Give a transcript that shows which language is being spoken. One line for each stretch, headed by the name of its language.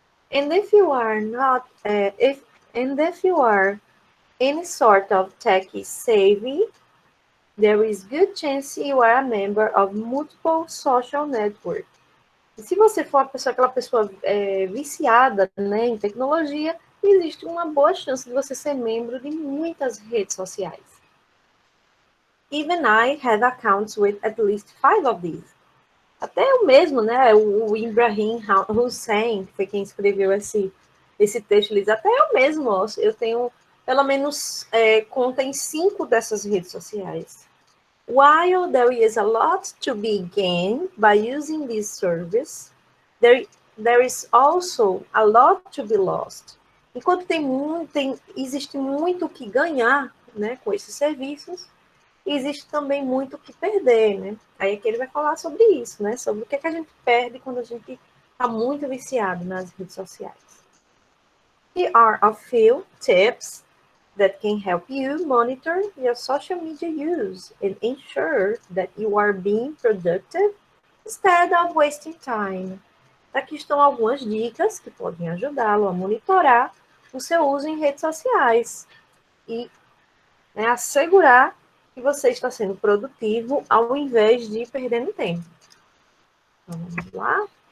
English: And if you are not, if you are any sort of tech savvy, there is good chance you are a member of multiple social networks.
Portuguese: E se você for aquela pessoa viciada, né, em tecnologia, existe uma boa chance de você ser membro de muitas redes sociais.
English: Even I have accounts with at least 5 of these.
Portuguese: Até eu mesmo, né, o Ibrahim Hussein, que foi quem escreveu esse texto, ele diz, até eu mesmo, eu tenho pelo menos conta em 5 dessas redes sociais.
English: While there is a lot to be gained by using this service, there there is also a lot to be lost.
Portuguese: Enquanto existe muito o que ganhar, né, com esses serviços, existe também muito o que perder, né? Aí aqui ele vai falar sobre isso, né? Sobre o que a gente perde quando a gente está muito viciado nas redes sociais.
English: Here are a few tips that can help you monitor your social media use and ensure that you are being productive instead of wasting time.
Portuguese: Aqui estão algumas dicas que podem ajudá-lo a monitorar o seu uso em redes sociais e, né, assegurar que você está sendo produtivo ao invés de ir perdendo tempo. Então, vamos lá.